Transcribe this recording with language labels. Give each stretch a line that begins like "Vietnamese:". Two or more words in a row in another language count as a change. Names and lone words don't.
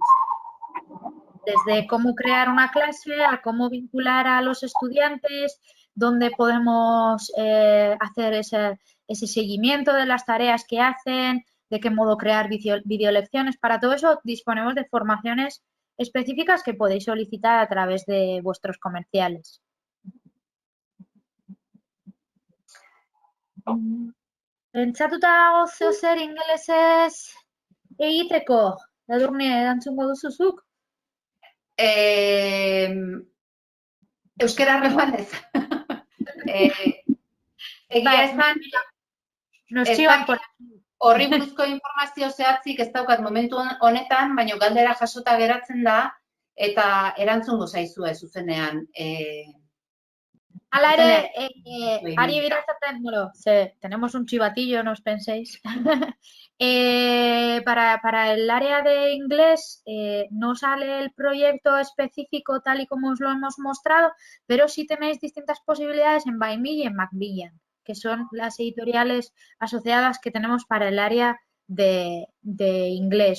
Spanish: Desde cómo crear una clase, a cómo vincular a los estudiantes, dónde podemos hacer ese seguimiento de las tareas que hacen, de qué modo crear videolecciones. Para todo eso disponemos de formaciones específicas que podéis solicitar a través de vuestros comerciales.
Basque: Pentsatuta dago zer ingelesez egiteko? Edurne, erantzungo duzu zuk? Euskara arloan ez. Egia esan, horri buruzko informazio zehatzik ez daukat momentu honetan, baina galdera jasota geratzen da eta erantzungo zaizue zuzenean. Hala ere, ari birazaten, bueno,
Spanish: tenemos un chivatillo, no os penséis. Para el área de inglés no sale el proyecto específico tal y como os lo hemos mostrado, pero sí tenéis distintas posibilidades en By Me y en Macmillan, que son las editoriales asociadas que tenemos para el área de inglés.